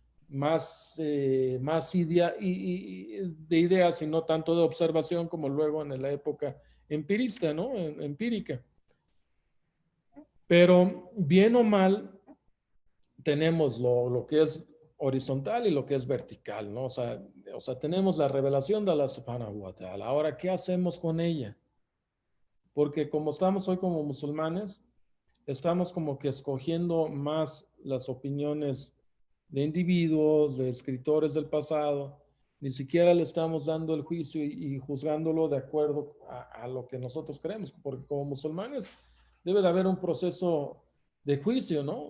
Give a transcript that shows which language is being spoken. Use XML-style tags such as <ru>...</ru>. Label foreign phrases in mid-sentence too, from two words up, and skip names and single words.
<es>Más de ideas y no tanto de observación como luego en la época empirista, ¿no? Empírica. Pero bien o mal, tenemos lo que es horizontal y lo que es vertical, ¿no? O sea, tenemos la revelación de Allah</es> <ar>سبحانه وتعالى.</ar> <es>Ahora, ¿qué hacemos con ella? Porque como estamos hoy como musulmanes, estamos como que escogiendo más las opiniones de individuos, de escritores del pasado, ni siquiera le estamos dando el juicio y juzgándolo de acuerdo a lo que nosotros creemos, porque como musulmanes debe de haber un proceso de juicio, ¿no?</es>